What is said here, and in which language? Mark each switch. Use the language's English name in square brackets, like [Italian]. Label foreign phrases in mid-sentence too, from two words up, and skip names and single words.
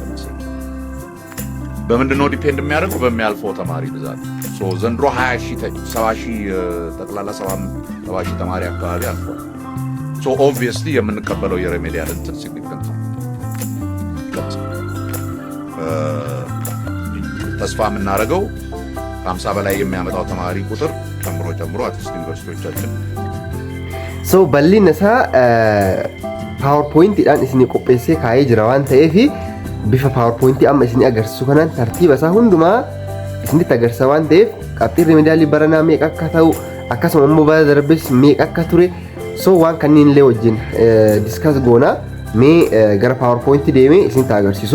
[Amharic] በምንድነው ዲፔንድ የሚያደርገው በሚያልፈው ተማሪ ብዛት። ዘንድሮ 70,000 ጠቅላላ 70,000 ተማሪ አካባቢ አልፏል። ኦብቪየስሊ የምንቀበለው የሬሜዲያል እንትን ሲግኒፊካንት ነው። ተስፋ የምናደርገው 50 በላይ የሚያመጣው ተማሪ ቁጥር ጨምሮ አትሊስት ዩኒቨርሲቲዎቻችን [Oromo] bal'inasa PowerPoint dhaan isin qopheessee kaa'ee jira waan ta'eef bifa PowerPoint amma isin agarsiisu kanaan tartiiba isaa hundumaa isinitti agarsiisa waan ta'eef qabxii remediyaalii baranaa meeqa akka ta'u akkasuma immoo bara darbes meeqa akka ture waan kanneen illee wajjin discuss goona mee gara PowerPoint deemee isinitti agarsiisu.